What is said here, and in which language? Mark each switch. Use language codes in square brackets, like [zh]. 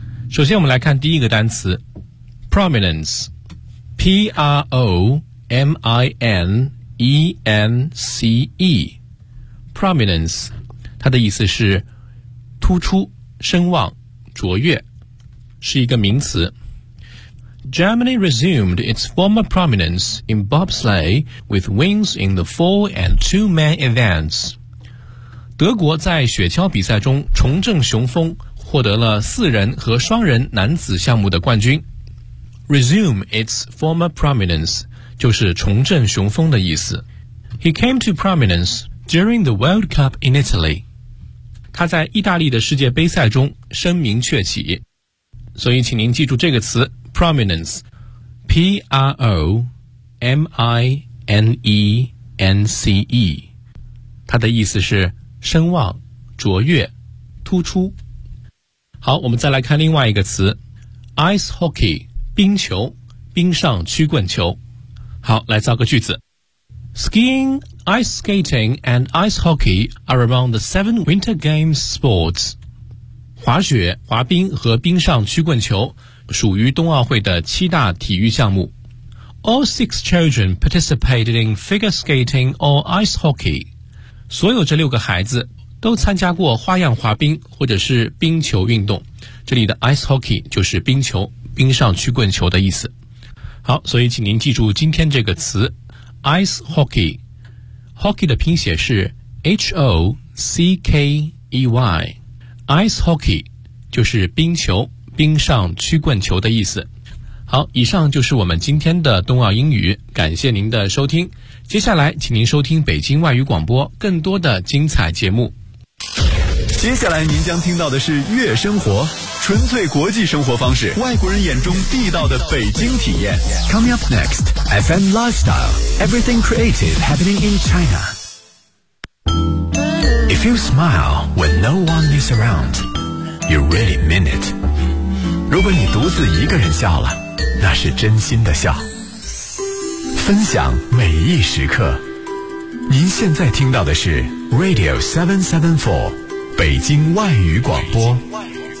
[zh] 首先我们来看第一个单词 Prominence P-R-O-M-I-N-E-N-C-E Prominence 它的意思是突出、声望、卓越，是一个名词。 [en] Germany resumed its former prominence in bobsleigh with wins in the four and two man events. [zh] 德国在雪橇比赛中重振雄风，获得了四人和双人男子项目的冠军。 [en] Resume its former prominence [zh] 就是重振雄风的意思。 [en] He came to prominence during the World Cup in Italy. [zh] 他在意大利的世界杯赛中声名鹊起。所以请您记住这个词 Prominence P-R-O-M-I-N-E-N-C-E 它的意思是声望、卓越、突出。好，我们再来看另外一个词 Ice Hockey 冰球、冰上曲棍球。好，来造个句子。 [en] Skiing, Ice Skating and Ice Hockey are among the seven Winter Games sports。 [zh] 滑雪、滑冰和冰上曲棍球属于冬奥会的七大体育项目。 [en] All six children participated in figure skating or ice hockey. [zh] 所有这六个孩子都参加过花样滑冰或者是冰球运动。这里的 ice hockey 就是冰球、冰上曲棍球的意思。好，所以请您记住今天这个词 ice hockey。 Hockey 的拼写是 H-O-C-K-E-Y。 Ice hockey 就是冰球、冰上曲棍球的意思。好，以上就是我们今天的冬奥英语，感谢您的收听。接下来请您收听北京外语广播更多的精彩节目。接下来您将听到的是悦生活，纯粹国际生活方式，外国人眼中地道的北京体验。 [en] Coming up next FM Lifestyle Everything Creative Happening in ChinaIf you smile when no one is around, you really mean it. [zh] 如果你独自一个人笑了，那是真心的笑。分享每一时刻。您现在听到的是 Radio 774，北京外语广播。北京外语广播。